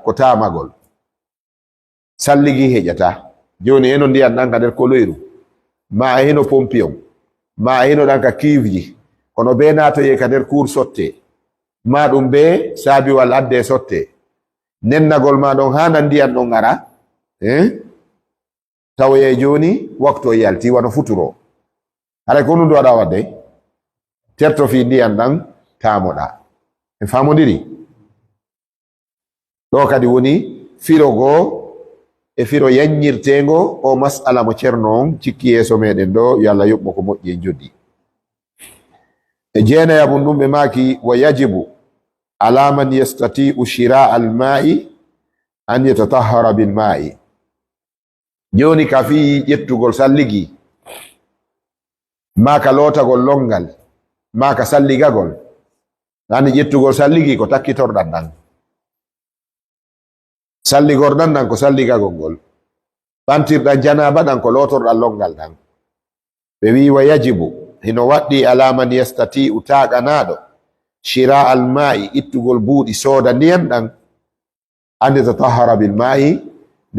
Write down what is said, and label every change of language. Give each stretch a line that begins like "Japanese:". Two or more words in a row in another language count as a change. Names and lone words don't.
Fula: ko tamagol salligi heƴata joni eno ndiyan ɗan ka nder koloyru ma a heno pompi on ma a heno ɗan ka kiivji kono be natoye ka nder cour sotte ma ɗum be saabiwal adde sotte nennagol ma ɗon hana ndiyan ɗon ara tawoye joni waktu o yalti wano futuro haɗa ko ɗum ɗo waɗa wadde terto fi ndiyan ɗan tamoɗa e famodiri ɗo kadi woni firogo e firo yanñirtego o masala mo ceerno on cikki yeeso meɗen ɗo yo Allah yoɓɓo ko moƴƴi en joddi e jeenayabum ɗum ɓe maki
Arabic: ويجب على من يستطيع شراء الماء أن يتطهر بالماء
Fula: joni ka fi ƴettugol salligi ma ka lootagol longal ma ka salligagol ani ƴettugol salligi ko takkitorɗan ɗan salligorɗan ɗan ko salligagol ngol ɓantirɗan janaba ɗan ko lootorɗan longal ɗan ɓe wi
Arabic: ويجب
Fula: hino waɗɗi
Arabic: على من يستطيع
Fula: taaqanaɗo
Arabic: شراء الماء
Fula: ittugol buuɗi sooda ndiyan ɗan ande
Arabic: تطهر بالماء
Fula: nde